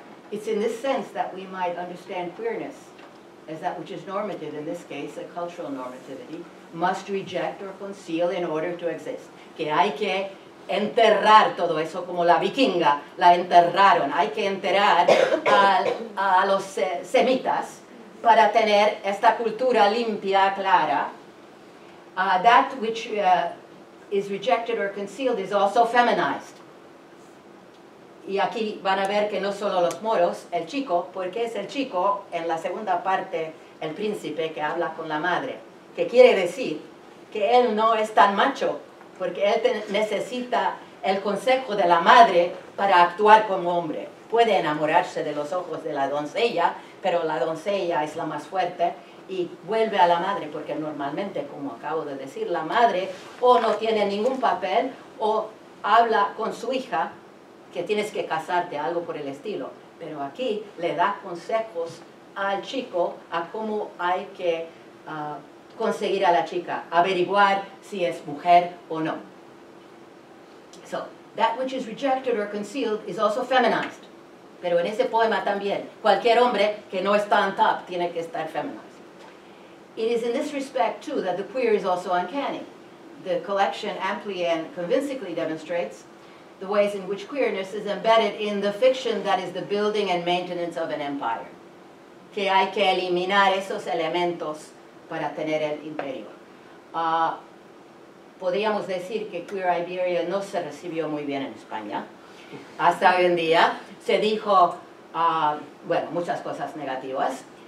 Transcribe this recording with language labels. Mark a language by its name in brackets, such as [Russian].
[English] It's in this sense that we might understand queerness as that which is normative, in this case, a cultural normativity, must reject or conceal in order to exist. [Spanish] Que hay que enterrar todo eso, como la vikinga la enterraron. Hay que enterrar a los semitas para tener esta cultura limpia, clara. [English] That which is rejected or concealed is also feminized. [Spanish] Y aquí van a ver que no solo los moros, el chico, porque es el chico, en la segunda parte, el príncipe que habla con la madre, que quiere decir que él no es tan macho, porque él necesita el consejo de la madre para actuar como hombre. Puede enamorarse de los ojos de la doncella, pero la doncella es la más fuerte y vuelve a la madre, porque normalmente, como acabo de decir, la madre o no tiene ningún papel o habla con su hija que tienes que casarte, algo por el estilo. Pero aquí le da consejos al chico a cómo hay que conseguir a la chica, averiguar si es mujer o no. [English] So, that which is rejected or concealed is also feminized. [Spanish] Pero en ese poema también, cualquier hombre que no está [English] on top [Spanish] tiene que estar [English] feminized. It is in this respect, too, that the queer is also uncanny. The collection amply and convincingly demonstrates the ways in which queerness is embedded in the fiction that is the building and maintenance of an empire. [Spanish] Que hay que eliminar esos elementos para tener el imperio. Podríamos decir que Queer Iberia no se recibió muy bien en España. Hasta hoy en día se dijo, bueno, muchas cosas negativas.